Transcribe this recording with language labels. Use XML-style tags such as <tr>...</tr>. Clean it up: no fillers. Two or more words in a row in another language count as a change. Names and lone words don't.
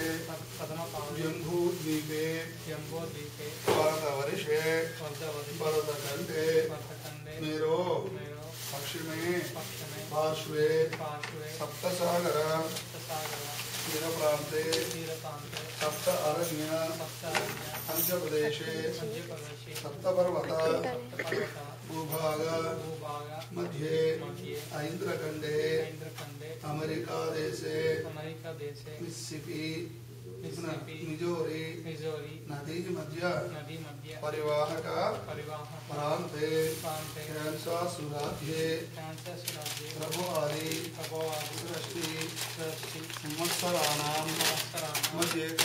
<sa>జంబూద్వీపే భరతవర్షే భరతఖండే మేరో పశ్చిమే పార్శ్వే సప్తసాగర తీరప్రాంతే సప్త అరణ్య పంచప్రదేశే సప్తపర్వత భూభాగ మధ్యే ఐంద్రఖండే अमेरिका देशे मिसिसिपी मिजोरी नदी मध्य परिवाहक प्रांते कैंसस राज्ये प्रभुवादी सृष्टि संवत्सराणां मध्ये</sa>